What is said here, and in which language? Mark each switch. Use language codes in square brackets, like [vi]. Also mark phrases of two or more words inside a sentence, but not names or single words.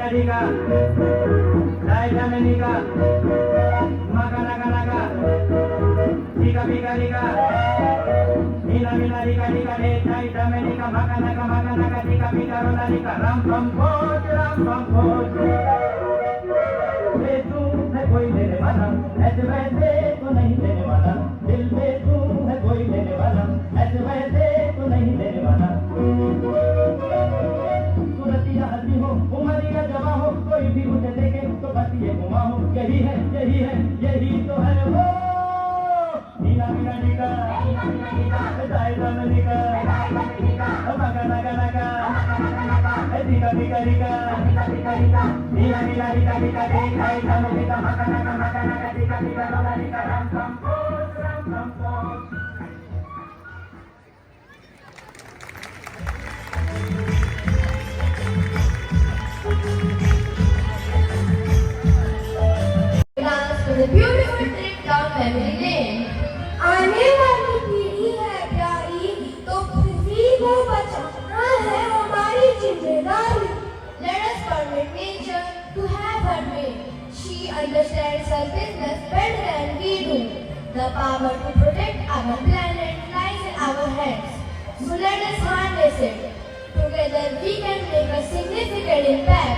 [hi] Dominica, Dai Dominica, Maga Naga Naga, Diga Biga Diga, Mila Mila Diga Diga Dai Dominica, Maga Naga, Diga Biga Roda Diga, Ram Pam Poj. ये तू है कोई लेने वाला, ऐसे वैसे तो नहीं देने वाला, दिल में तू है कोई लेने वाला, ऐसे वैसे तो नहीं देने वाला। सूरतिया हंसी हो, उमरिया जवा हो, कोई भी मुझे देखे तो बस ये घुमा हो, यही है यही तो है वो। नीला नीला नीला, दायरा में नीला, मगा नगा नगा, दिगा दिगा दिगा, नीला नीला नीला नीला, दायरा में नीला, मगा नगा दिगा दिगा नगा दिगा, राम राम पोज। [en] The beautiful trip down memory lane. [hi] आने वाली पीढ़ी है प्यारी, तो पृथ्वी को बचाना है हमारी जिम्मेदारी। [en] Let us permit nature to have her way. She understands her business better than we do. The power to protect our planet lies in our hands. So let us harness it. Together we can make a significant impact.